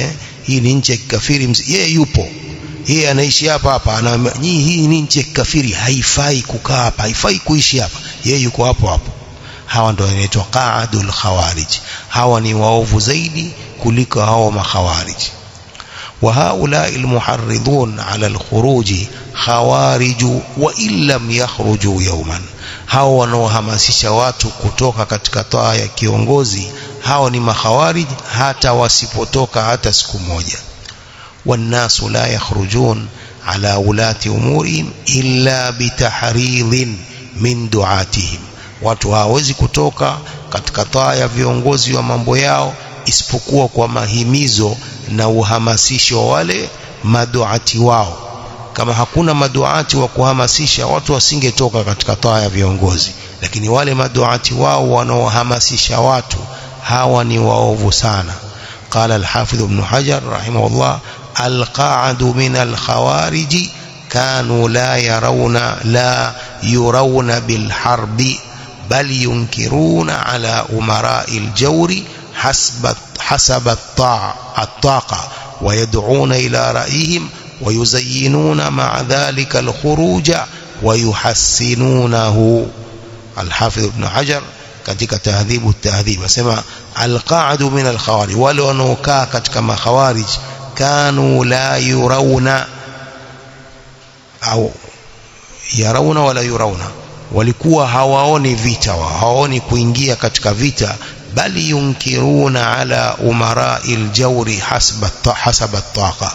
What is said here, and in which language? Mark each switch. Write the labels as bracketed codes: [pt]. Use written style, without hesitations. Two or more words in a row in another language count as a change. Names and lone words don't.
[sw] Hii ni nchi ya kikafiri, yeye yupo, yeye anaishi hapa, hii ni nchi ya kikafiri, haifai kukaa hapa, haifai kuishi hapa, yeye yuko hapo. Hawa ndio wanaitwa [ar] قعد الخوارج. [sw] Hawa ni waovu zaidi kuliko hao makhawarij. [ar] وهؤلاء المحرضون على الخروج خوارج وإن لم يخرجوا يوما, [sw] hao wanaohamasisha watu kutoka katika taa ya kiongozi, hao ni makhawarij hata wasipotoka hata siku moja. [ar] والناس لا يخرجون على ولاة أمورهم إلا بتحريض من دعاتهم, [sw] watu hawezi kutoka katika taa ya viongozi wa mambo yao isipokuwa kwa mahimizo na uhamasisho wa wale maduati wao. Kama hakuna maduati wa kuhamasisha, watu wasingetoka katika taa ya viongozi, lakini wale maduati wao wanaohamasisha watu, hawa ni waovu sana. [ar] قال الحافظ ابن حجر رحمه الله القاعد من الخوارج كانوا لا يرون بالحرب بل ينكرون على أمراء الجور حسب الطاقة ويدعون إلى رأيهم ويزينون مع ذلك الخروج ويحسنونه. [sw] الحافظ ابن حجر katika tahdhibu tahdhib asema [ar] القاعد من الخوارج, [sw] wale wanaokaa katika makhawarij, [ar] كانوا لا يرون [sw] au [ar] يرون ولا [sw] yurawna, walikuwa hawaoni vita, hawaoni kuingia katika vita, bali [ar] ينكرون على أمراء الجور حسب الطاقة,